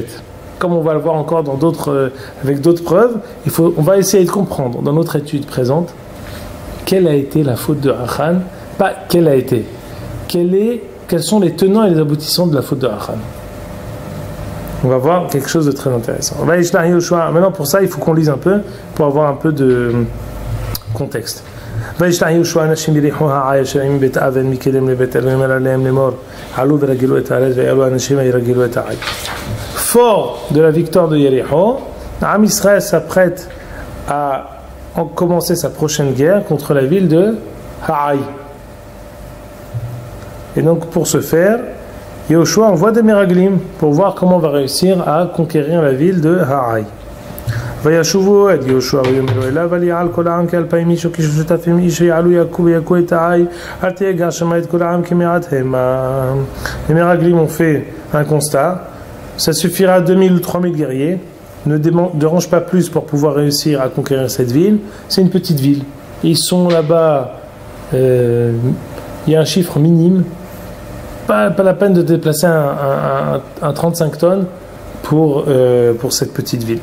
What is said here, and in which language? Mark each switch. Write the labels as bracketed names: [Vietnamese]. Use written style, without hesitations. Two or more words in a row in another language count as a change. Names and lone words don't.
[French] Comme on va le voir encore dans avec d'autres preuves, on va essayer de comprendre dans notre étude présente quelle a été la faute de Achan, pas quelle a été, quels sont les tenants et les aboutissants de la faute de Achan. On va voir quelque chose de très intéressant. Maintenant pour ça il faut qu'on lise un peu pour avoir un peu Contexte. [Hebrew] וישלח יהושע אנשים יריחו העי אשר עם בית אבן מקדם לבית אלוהים אומר עליהם לאמור עלו ורגלו את הארץ ויעלו האנשים וירגלו את העי. [French] Fort de la victoire de Yéricho, [Hebrew] עם ישראל [French] s'apprête à commencer sa prochaine guerre contre la ville de Haï. Et donc pour ce faire, Yehoshua envoie des Meraglim pour voir comment on va réussir à conquérir la ville de Haï. [Hebrew] וישובו את יהושע ויאמרו אליו אל יעל כל העם כאלפיים איש וכשלושת אלפים איש ויעלו יכו ויכו את העי אל תיגע שמה את כל העם כמעט המה. [French] Les Meraglim ont fait un constat, ça suffira à 2000 ou 3000 guerriers, ne dérange pas plus pour pouvoir réussir à conquérir cette ville, c'est une petite ville. Et ils sont là-bas, il y a un chiffre minime, pas la peine de déplacer un 35 tonnes pour cette petite ville.